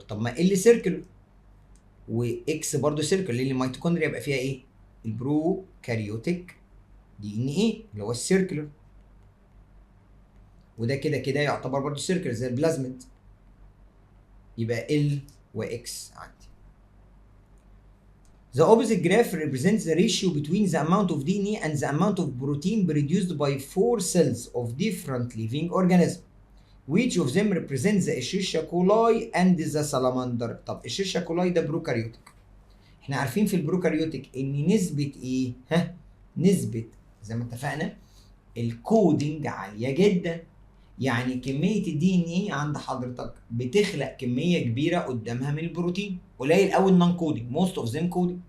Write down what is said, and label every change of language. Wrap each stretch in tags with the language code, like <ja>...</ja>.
<ar>طب ما ال سيركلر واكس برضو سيركلر، لان الميتوكوندريا يبقى فيها ايه؟ البروكاريوتيك دي ان ايه اللي هو السيركلر، وده كده كده يعتبر برضو سيركلر زي البلازميد. يبقى ال واكس عندي.</ar> <en>The opposite graph represents the ratio between the amount of DNA and the amount of protein produced by 4 cells of different living organisms. Which of them represents the Escherichia coli and the salamander؟</en> <ar>طب Escherichia coli ده بروكاريوتيك. احنا عارفين في البروكاريوتيك ان نسبة ايه؟ نسبة زي ما اتفقنا الكودينج عالية جدا. يعني كميه الدي ان ايه عند حضرتك بتخلق كميه كبيره قدامها من البروتين، قليل قوي النون كودنج، موست اوف ذيم كودنج.</ar>